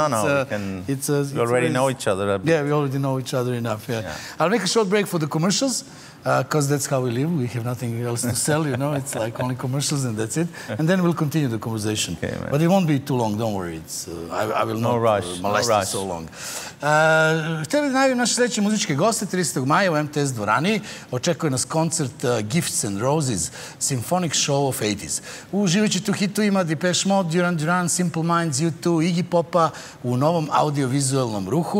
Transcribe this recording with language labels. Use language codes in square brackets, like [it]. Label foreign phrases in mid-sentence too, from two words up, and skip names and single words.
[en] We already know each other. Yeah, we already know each other enough, yeah. I'll make a short break for the commercials, because that's how we live. We have nothing else to sell, It's like only commercials and that's it. And then we'll continue the conversation. Okay, but it won't be too long, don't worry. I will not molest you so long. [sr] Htjeli da najavim naše sledeće muzičke goste. 30. maja u MTS dvorani očekuje nas koncert Gifts and Roses, Symphonic Show of 80s. Uživat ćete u hitovima Depeche Mode, Duran Duran, Simple Minds, U2, Iggy Popa u novom audiovizualnom ruhu.